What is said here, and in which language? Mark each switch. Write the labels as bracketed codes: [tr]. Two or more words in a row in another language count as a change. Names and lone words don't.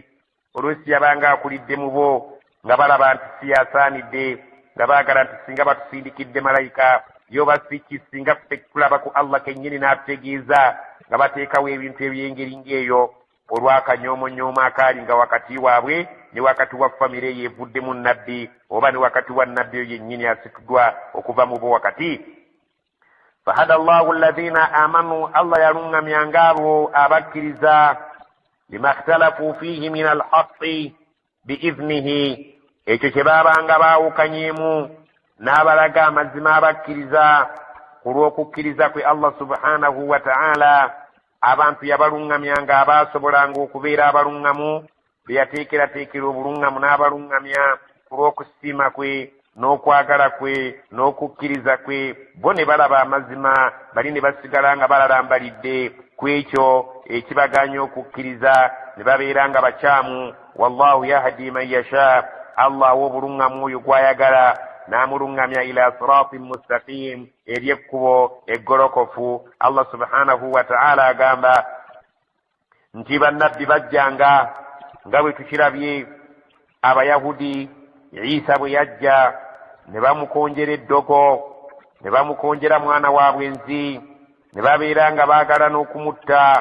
[lg] Oluusi yabanga akulidde mu bo nga balaba nti si yasaanidde, nga baagala nti singa batusindikidde malayika yoba siki singa tulaba ku Allah kennyini n'atutegeeza, nga bateekawo ebintu eby'engeri ng'eyo olw'akanyoomonyooma akaali nga wakati waabwe ne wakati wa famire eyo evuddemu nabbi, oba ne wakati wa nabbi oyo yennyini asituddwa okuva mu bo wakati. [ar] فهدى الله الذين آمنوا, [lg] Allah yaluŋŋamyanga abo abakkiriza, [ar] لما اختلفوا فيه من الحق بإذنه, [lg] ekyo kye baabanga baawukanyeemu n'abalaga amazima abakkiriza ku lw'okukkiriza kwe Allah [ar] سبحانه وتعالى. [lg] Abantu yabaluŋŋamyanga abaasobolanga okubeera abaluŋŋamu, be yateekerateekera obuluŋŋamu n'abaluŋŋamya ku lw'okusiima kwe n'okwagala kwe n'okukkiriza kwe. Bo ne balaba amazima, bali ne basigala nga balalambalidde ku ekyo ekibaganya okukkiriza, ne babeera nga bakyamu. [ar] والله يهدي من يشاء, [lg] Allah w'obuluŋŋamu oyo gw'ayagala n'amuluŋŋamya [ar] إلى صراط مستقيم, [lg] eri ekkubo eggolokofu. Allah [ar] سبحانه وتعالى [lg] agamba nti bannabbi bajjanga nga bwe tukirabye Abayahudi Isa bwe yajja ne bamukonjera eddogo, ne bamukonjera mwana wa bwenzi, ne babeera nga baagala n'okumutta.